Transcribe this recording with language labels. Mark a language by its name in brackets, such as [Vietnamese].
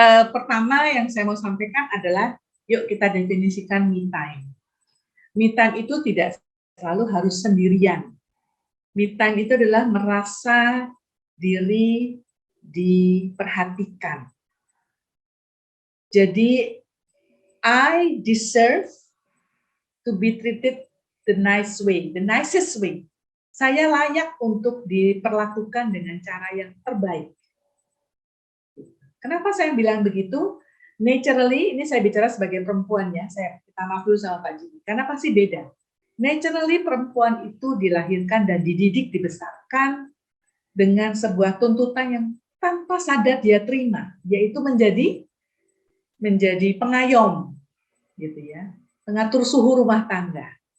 [Indonesian] Pertama yang saya mau sampaikan adalah yuk kita definisikan me time. Me time itu tidak selalu harus sendirian. Me time itu adalah merasa diri diperhatikan. [English] Jadi, I deserve to be treated the nice way, the nicest way. [Indonesian] Saya layak untuk diperlakukan dengan cara yang terbaik. Kenapa saya bilang begitu? Naturally, ini saya bicara sebagai perempuan ya, saya minta maaf dulu sama Pak Jimmy, karena pasti beda. Naturally perempuan itu dilahirkan dan dididik, dibesarkan dengan sebuah tuntutan yang tanpa sadar dia terima, yaitu menjadi pengayom, gitu ya, pengatur suhu rumah tangga.